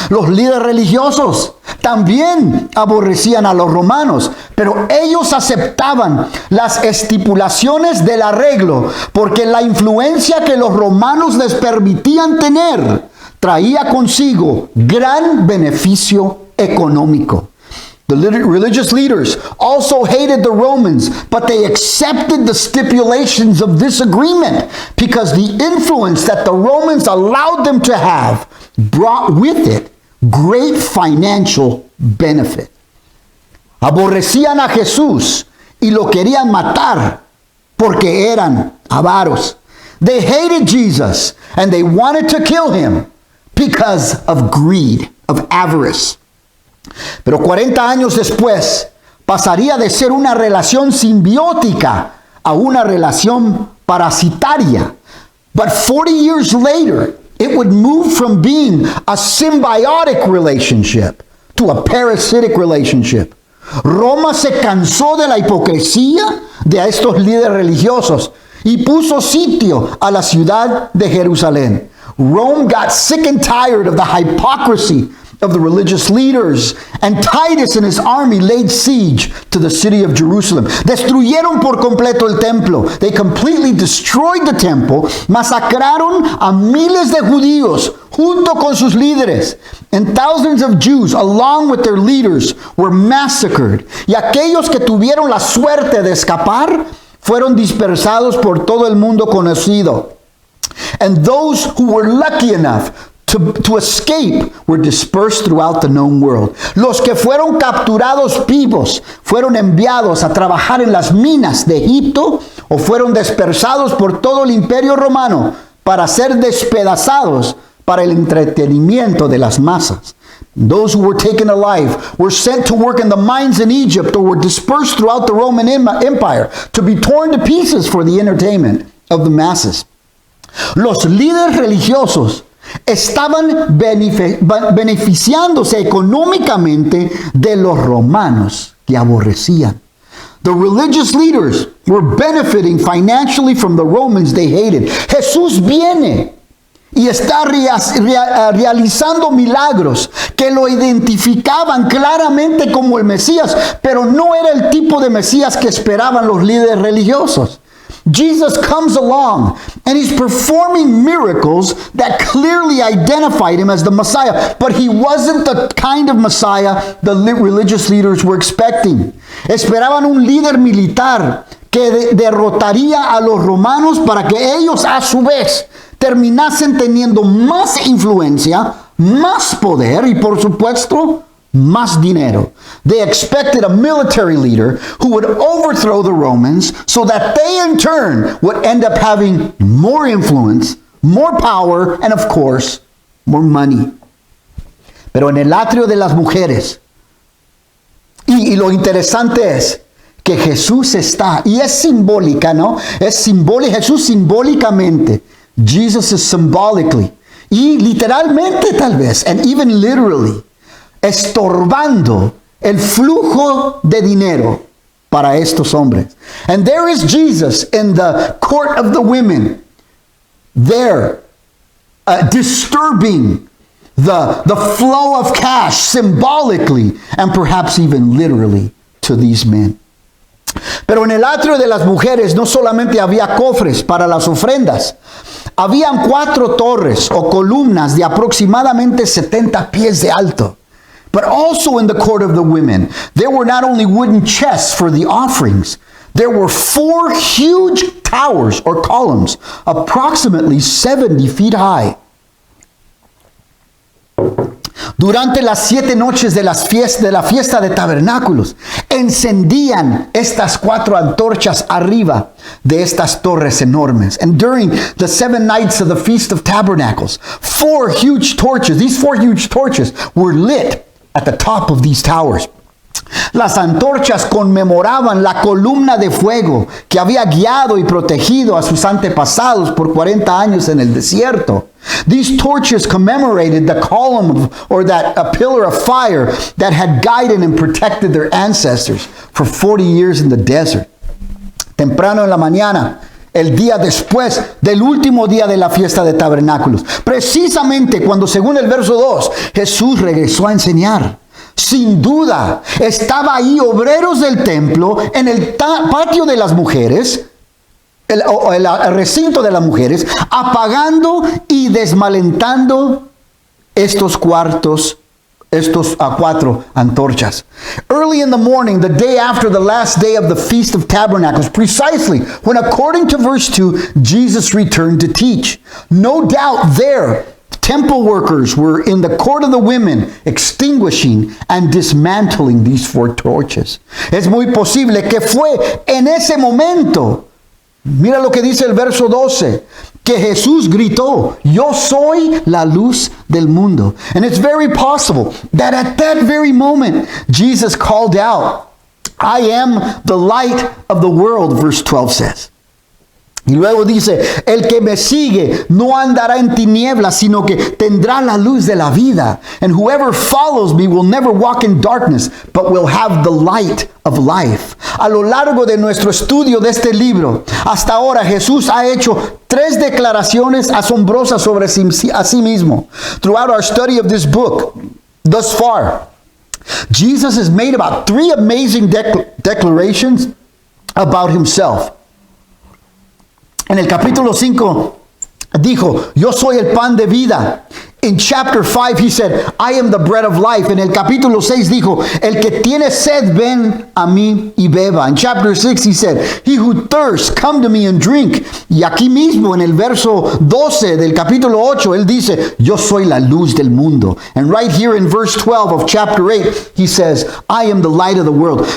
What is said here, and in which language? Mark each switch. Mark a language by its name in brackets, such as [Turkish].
[Spanish] Los líderes religiosos también aborrecían a los romanos, pero ellos aceptaban las estipulaciones del arreglo, porque la influencia que los romanos les permitían tener traía consigo gran beneficio económico. [English] The religious leaders also hated the Romans, but they accepted the stipulations of this agreement because the influence that the Romans allowed them to have brought with it great financial benefit. [Spanish] Aborrecían a Jesús y lo querían matar porque eran avaros. [English] They hated Jesus and they wanted to kill him because of greed, of avarice. [Spanish] Pero 40 años después pasaría de ser una relación simbiótica a una relación parasitaria. [English] But 40 years later, it would move from being a symbiotic relationship to a parasitic relationship. [Spanish] Roma se cansó de la hipocresía de estos líderes religiosos y puso sitio a la ciudad de Jerusalén. [English] Rome got sick and tired of the hypocrisy of the religious leaders, and Titus and his army laid siege to the city of Jerusalem. [Spanish] Destruyeron por completo el templo. [English] They completely destroyed the temple. [Spanish] Masacraron a miles de judíos junto con sus líderes. [English] And thousands of Jews, along with their leaders, were massacred. [Spanish] Y aquellos que tuvieron la suerte de escapar fueron dispersados por todo el mundo conocido. [English] And those who were lucky enough to escape were dispersed throughout the known world. [Spanish] Los que fueron capturados vivos fueron enviados a trabajar en las minas de Egipto o fueron dispersados por todo el imperio romano para ser despedazados para el entretenimiento de las masas. [English] Those who were taken alive were sent to work in the mines in Egypt or were dispersed throughout the Roman Empire to be torn to pieces for the entertainment of the masses. [Spanish] Los líderes religiosos estaban beneficiándose económicamente de los romanos que aborrecían. [English] The religious leaders were benefiting financially from the Romans they hated. [Spanish] Jesús viene y está realizando milagros que lo identificaban claramente como el Mesías, pero no era el tipo de Mesías que esperaban los líderes religiosos. [English] Jesus comes along and he's performing miracles that clearly identified him as the Messiah, but he wasn't the kind of Messiah the religious leaders were expecting. [Spanish] Esperaban un líder militar que derrotaría a los romanos para que ellos a su vez terminasen teniendo más influencia, más poder y por supuesto más dinero. [English] They expected a military leader who would overthrow the Romans so that they in turn would end up having more influence, more power, and of course, more money. [Spanish] Pero en el atrio de las mujeres, y lo interesante es que Jesús está, y es simbólica, ¿no? Es simbólico, Jesús simbólicamente, [English] Jesus is symbolically, [Spanish] y literalmente tal vez, [English] and even literally, [Spanish] estorbando el flujo de dinero para estos hombres. [English] And there is Jesus in the court of the women, there disturbing the flow of cash symbolically and perhaps even literally to these men. [Spanish] Pero en el atrio de las mujeres no solamente había cofres para las ofrendas, habían 4 torres o columnas de aproximadamente 70 pies de alto. [English] But also in the court of the women, there were not only wooden chests for the offerings, there were 4 huge towers or columns, approximately 70 feet high. [Spanish] Durante las 7 noches de la fiesta de tabernáculos, encendían estas 4 antorchas arriba de estas torres enormes. [English] And during the 7 nights of the Feast of Tabernacles, 4 huge torches, these 4 huge torches were lit at the top of these towers. [Spanish] Las antorchas conmemoraban la columna de fuego que había guiado y protegido a sus antepasados por 40 años en el desierto. [English] These torches commemorated the column or a pillar of fire that had guided and protected their ancestors for 40 years in the desert. [Spanish] Temprano en la mañana, el día después del último día de la fiesta de tabernáculos, precisamente cuando, según el verso 2, Jesús regresó a enseñar. Sin duda, estaba ahí obreros del templo en el patio de las mujeres, el recinto de las mujeres, apagando y desmalentando estos 4 antorchas. [English] Early in the morning, the day after the last day of the Feast of Tabernacles, precisely when, according to verse 2, Jesus returned to teach. No doubt there, temple workers were in the court of the women extinguishing and dismantling these 4 torches. [Spanish] Es muy posible que fue en ese momento, mira lo que dice el verso 12, que Jesús gritó, yo soy la luz del mundo. [English] And it's very possible that at that very moment, Jesus called out, I am the light of the world, verse 12 says. [Spanish] Y luego dice, el que me sigue no andará en tinieblas, sino que tendrá la luz de la vida. [English] And whoever follows me will never walk in darkness, but will have the light of life. [Spanish] A lo largo de nuestro estudio de este libro, hasta ahora Jesús ha hecho 3 declaraciones asombrosas sobre a sí mismo. [English] Throughout our study of this book, thus far, Jesus has made about 3 amazing declarations about himself. [Spanish] En el capítulo 5 dijo, yo soy el pan de vida. [English] In chapter 5 he said, I am the bread of life. [Spanish] En el capítulo 6 dijo, el que tiene sed, ven a mí y beba. [English] In chapter 6 he said, he who thirsts, come to me and drink. [Spanish] Y aquí mismo en el verso 12 del capítulo 8 él dice, yo soy la luz del mundo. [English] And right here in verse 12 of chapter 8 he says, I am the light of the world.